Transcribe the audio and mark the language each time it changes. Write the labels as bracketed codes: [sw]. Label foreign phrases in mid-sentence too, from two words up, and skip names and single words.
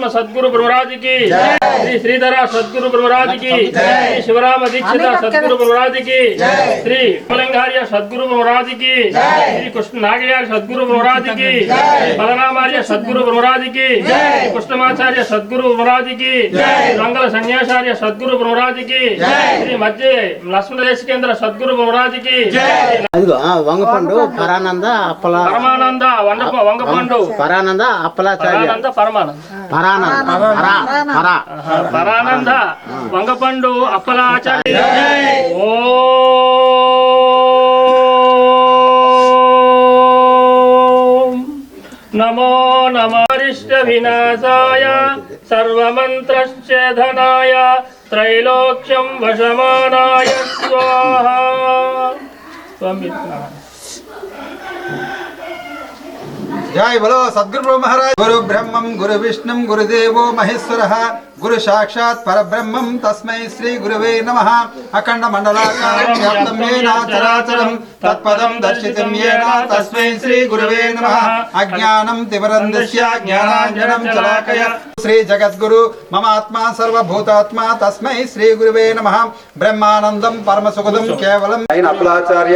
[hi] सद्गुरु ब्रह्मराज की श्री श्रीधरा सद्गुरु ब्रह्मराज की श्री शिवराम दीक्षित सद्गुरु ब्रह्मराज की श्री मलंगार्य सद्गुरु ब्रह्मराज की श्री कृष्ण नागयार्य सद्गुरु ब्रह्मराज की बलरामार्य सद्गुरु ब्रह्मराज की कृष्णमाचार्य सद्गुरु ब्रह्मराज की मंगल संन्यासार्य सद्गुरु ब्रह्मराज की श्री मध्य लक्ष्मण देश केंद्र सद्गुरु ब्रह्मराज की [te] అదిగో వంగపండు పరానంద అప్పల పరమానంద వంగపండు పరానంద అప్పలాచార్య [sa] పరానంద వంగపండు అప్పలాచార్య ఓం నమో నమరిష్ట వినాశాయ సర్వమంత్రశ్చేధనాయ त्रैलोक्यं वशमानाय स्वाहा [hi] जय बोलो सद्गुरु ब्रह्म महाराज [sa] गुरु ब्रह्मं गुरु विष्णुं गुरुदेवो महेश्वरः गुरु साक्षात् परब्रह्मं तस्मै श्री गुरुवे नमः अखंड मंडलाकारं व्याप्तं येन चराचरं तत्पदं दर्शितं येन तस्मै श्री गुरुवे नमः अज्ञानं तिमिरन्धस्य ज्ञानाञ्जनं शलाकय श्री जगद्गुरु मम आत्मा सर्वभूतात्मा तस्मै श्री गुरुवे नमः ब्रह्मानन्दं परमसुखदं केवलं अप्लाचार्य